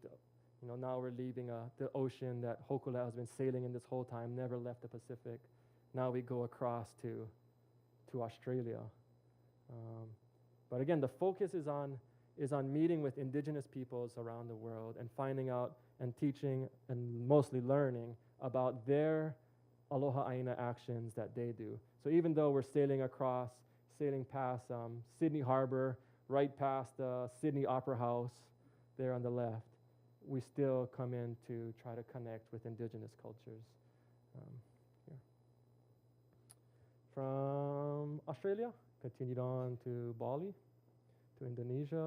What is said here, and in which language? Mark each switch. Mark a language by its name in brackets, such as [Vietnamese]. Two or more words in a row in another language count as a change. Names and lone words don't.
[English] Now we're leaving the ocean that Hōkūleʻa has been sailing in this whole time, never left the Pacific. Now we go across to Australia. But again, the focus is on meeting with indigenous peoples around the world and finding out and teaching and mostly learning about their [Hawaiian] aloha ʻāina [English] actions that they do. So even though we're sailing past Sydney Harbor, right past the Sydney Opera House there on the left, we still come in to try to connect with indigenous cultures. Here. From Australia, continued on to Bali, to Indonesia.